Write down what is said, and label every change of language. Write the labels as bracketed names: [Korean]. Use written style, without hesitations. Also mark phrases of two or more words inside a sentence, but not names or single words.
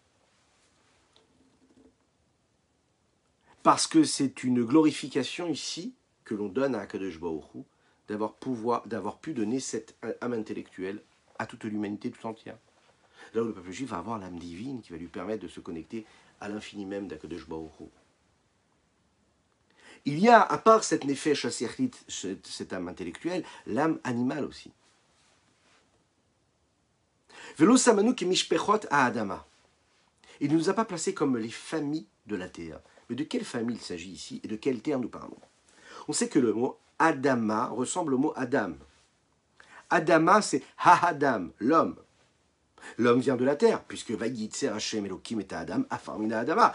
[French] Parce que c'est une glorification ici que l'on donne à [Hebrew] הקדוש ברוך הוא [French] d'avoir pu donner cette âme intellectuelle à toute l'humanité tout entière. Là où le peuple juif va avoir l'âme divine qui va lui permettre de se connecter à l'infini même d' [Hebrew] הקדוש ברוך הוא. [French] Il y a, à part cette [Hebrew] נפש השכלית, [French] cette âme intellectuelle, l'âme animale aussi. [Hebrew] ולא שמנו כמשפחות האדמה. [French] Il ne nous a pas placés comme les familles de la terre. Mais de quelle famille il s'agit ici et de quelle terre nous parlons? On sait que le mot Adama ressemble au mot Adam. Adama, c'est Ha-Adam, l'homme. L'homme vient de la terre, puisque [Hebrew] וייצר ה' אלהים את האדם עפר מן האדמה.